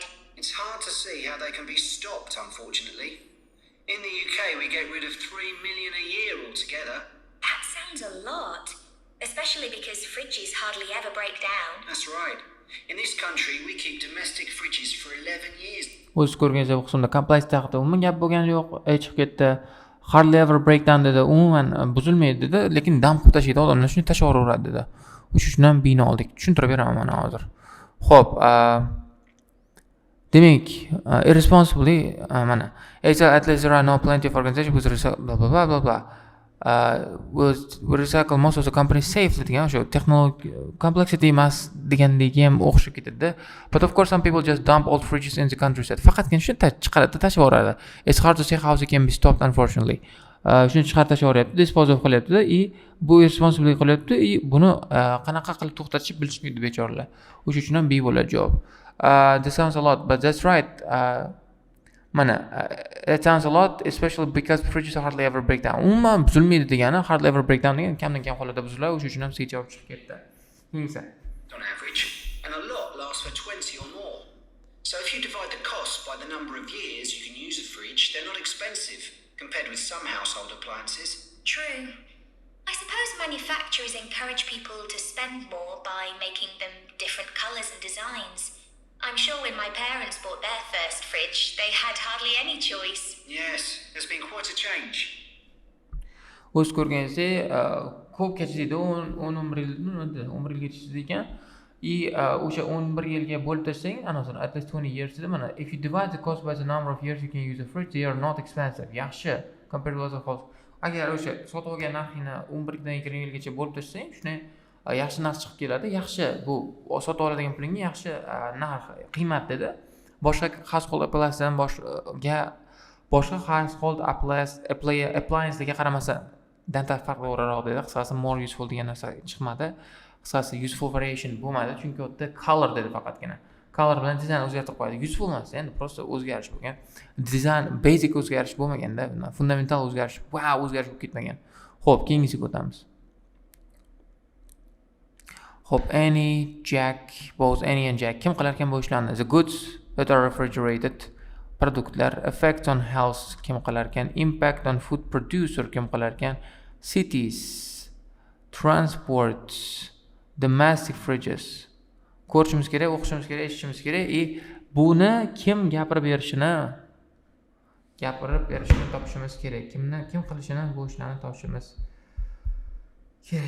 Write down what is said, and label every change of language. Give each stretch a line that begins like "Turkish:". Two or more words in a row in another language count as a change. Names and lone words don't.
English: It's hard to see how they can be stopped, unfortunately. In the UK, we get rid of 3 million a year altogether. That sounds a lot. especially because fridges hardly ever break down. That's right. In this country, we keep domestic fridges for 11 years.
Uzbek: O'z ko'rganingizdek qismda complex haqida umuman gap bo'lgani yo'q. Chiqib ketdi.
English: Hardly ever breakdown dedi.
Uzbek: Umuman buzilmaydi dedi, lekin dam qilib tashlaydi. Odamlar shuni tashlaveradi dedi. O'sha uchun ham bino oldik. Tushuntirib beraman mana hozir. Xo'p, demak,
English: irresponsibly mana at least there are no plenty of organizations with blah blah blah blah blah. We recycle most of the company safely
Uzbek: degan shu
English: technology complexity
Uzbek: emas degandagi ham o'xshab ketadi.
English: But of course some people just dump old fridges in the countryside.
Uzbek: Faqatgina shuni chiqaradi, tashlab yuboradi.
English: It's hard to say how it can be stopped unfortunately.
Uzbek: Shuni chiqarib tashlab yuboryapti,
English: dispose of
Uzbek: qilyapti-da, bu irresponsible qilyapti, buni qanaqa qilib to'xtatishni bilishmaydi bechoralar. O'sha uchun ham B bo'ladi javob.
English: This sounds a lot, but that's right. It sounds a lot, especially because fridges hardly ever break down.
Uzbek: Umuman buzilmaydi degani,
English: hardly ever break down
Uzbek: degani kamdan kam holatda buziladi, o'sha uchun ham C javob chiqib ketdi.
English: On average, and a lot lasts for 20 or more. So if you divide the cost by the number of years you can use a fridge, they're not expensive compared with some household appliances. True. I suppose manufacturers encourage people to spend more by making them different colours and designs. I'm sure when my parents bought their first fridge, they had hardly any choice. Yes, there's been quite a change.
Uzbek: O'z ko'rganingizdek, ko'p kechdi, 11 yil kechdi ekan. O'sha 11 yilga bo'lib tasang, anasini
English: at least 20 years
Uzbek: dedi.
English: Mana if you divide the cost by the number of years you can use a fridge, they are not expensive. Yaxshi compared to other costs.
Uzbek: Agar o'sha sotib olgan narxini 11 dan 20 yilgacha bo'lib tasang, shuni yaxshi narx chiqib keladi. Yaxshi, bu sotib oladigan pulingga yaxshi narx, qiymat dedi. Boshqa
English: household appliancedan
Uzbek: boshqa
English: household appliancelarga
Uzbek: qaramasa dan farqliroq dedi. Qisqasi
English: more useful
Uzbek: degan narsa chiqmadi. Qisqasi
English: useful variation
Uzbek: bo'lmadi, chunki u yerda color dedi faqatgina. Color bilan dizayn o'zgartirib qo'yadi. Useful emas, endi prosta o'zgarish bo'lgan. Dizayn basic o'zgarish bo'lmaganda, fundamental o'zgarish, o'zgarish bo'lib ketmagan. Xo'p, keyingisiga o'tamiz.
English: Hope Annie, Jack, both Annie and Jack
Uzbek: kim qilar ekan bu ishlarni?
English: The goods that are refrigerated, produktlar, effect on health
Uzbek: kim qilar ekan?
English: Impact on food producer
Uzbek: kim qilar ekan?
English: Cities, transport, domestic fridges.
Uzbek: Ko'rishimiz kerak, o'qishimiz kerak, eshitishimiz kerak. Buni kim gapirib berishini topishimiz kerak. Kim qilishini bu ishlarni topishimiz kerak.